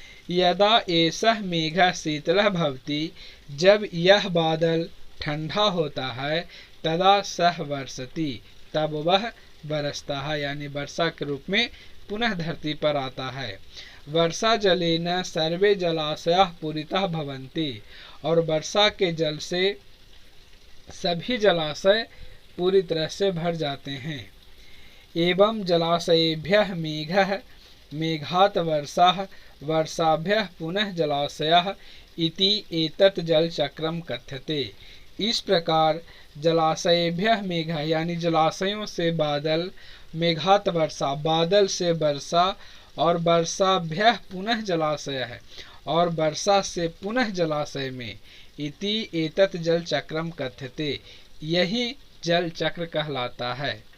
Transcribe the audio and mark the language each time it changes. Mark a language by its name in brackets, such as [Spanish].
[Sanskrit] यदा एषः मेघः शीतलः भवति, [Hindi] जब यह बादल ठंडा होता है, [Sanskrit] तदा सः वर्षति, [Hindi] तब वह बरसता है, यानी वर्षा के रूप में पुनः धरती पर आता है। [Sanskrit] वर्षा जलेन सर्वे जलाशयाः पूरिताः भवन्ति, [Hindi] और वर्षा के जल से सभी जलाशय पूरी तरह से भर जाते हैं। [Sanskrit] एवं जलाशयेभ्यः मेघः, मेघात् वर्षाः, वर्षाभ्यः पुनः जलाशयः इति एतत् जल चक्रम कथ्यते। [Hindi] इस प्रकार [Sanskrit] जलाशयेभ्यः मेघः, [Hindi] यानी जलाशयों से बादल, [Sanskrit] मेघात् वर्षा, [Hindi] बादल से वर्षा, और [Sanskrit] वर्षाभ्यः पुनः जलाशय [Hindi] है, और वर्षा से पुनः जलाशय में, [Sanskrit] इति एतत् जल चक्रम कथ्यते, [Hindi] यही जल चक्र कहलाता है।